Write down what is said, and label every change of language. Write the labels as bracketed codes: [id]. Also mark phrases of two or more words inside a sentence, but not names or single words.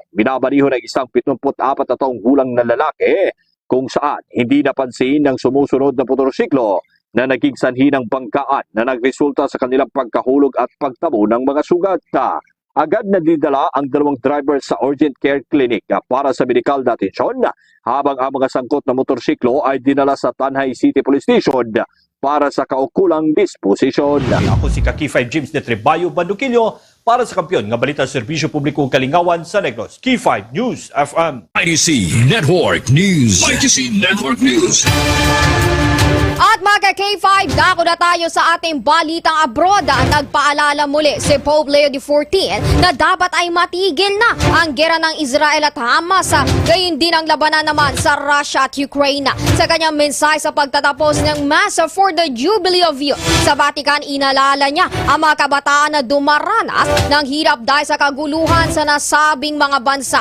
[tl] Binabariho ng isang 74 na taong gulang na lalaki kung saan hindi napansin ng sumusunod na motorsiklo na naging sanhi ng bangkaan na nagresulta sa kanilang pagkahulog at pagtamo ng mga sugat. Agad na didala ang dalawang driver sa [en] urgent care clinic [tl] para sa medical na atensyon, habang ang mga sangkot na motorsiklo ay dinala sa Tanhay City Police Station para sa kaukulang disposisyon. [hil] Ako si K5 James de Trebayo, Bandoquillo, para sa kampiyon nga balita Serbisyo Publiko Kalingawan sa Negros. K5 News FM. MyTC Network News. MyTC Network News. [tl] At mga K5, dako na tayo sa ating balitang abroad. Nagpaalala muli si Pope Leo XIV na dapat ay matigil na ang gera ng Israel at Hamas. Gayon din ang labanan naman sa Russia at Ukraine. Sa kanyang mensahe sa pagtatapos ng Mass for the Jubilee of Youth sa Vatican, inalala niya ang mga kabataan na dumaranas ng hirap dahil sa kaguluhan sa nasabing mga bansa.